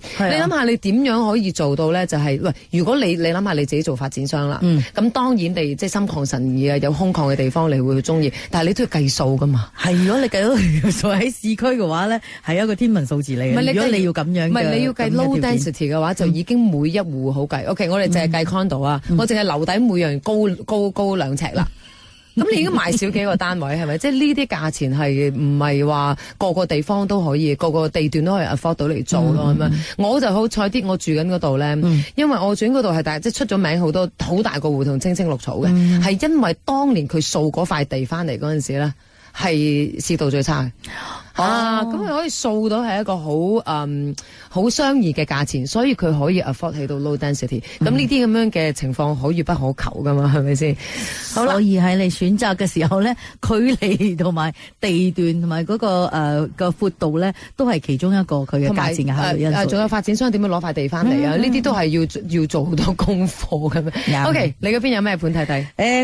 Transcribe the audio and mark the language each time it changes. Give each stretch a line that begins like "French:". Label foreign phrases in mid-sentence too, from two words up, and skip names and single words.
Cantonese: 你諗下你點樣可以做到咧？就係喂，如果你諗下你自己做發展商啦，咁當然你即係心曠神怡啊，有空曠嘅地方你會去中意，但係你都要計數噶嘛。係如果你計到數喺市區嘅話咧，係一個天文數字嚟嘅。如果你要咁樣，唔係你要計
English: low density
Cantonese: 嘅話，就已經每一戶好計。OK， 我哋淨係計 condo 啊，我淨係樓底每樣高2尺啦。咁你已經賣少幾個單位係咪？即係呢啲價錢係唔係話個個地方都可以，個個地段都可以 afford 到嚟做咯咁樣。我就好彩啲，我住緊嗰度咧，因為我住緊嗰度係即係出咗名好多好大個胡同青青綠草嘅，係因為當年佢掃嗰塊地翻嚟嗰陣時咧，係市道最差嘅。咁佢可以掃到係一個好相宜嘅價錢，所以佢可以 afford 起到
English: low density。
Cantonese: 咁呢啲咁樣嘅情況可遇不可求噶嘛，係咪先？好啦，所以喺你選擇嘅時候咧，距離同埋地段同埋嗰個闊度咧，都係其中一個佢嘅價錢嘅考慮因素。仲有發展商點樣攞塊地翻嚟啊？呢啲都係要做好多功課嘅咩？OK， 你嗰邊有咩盤睇睇？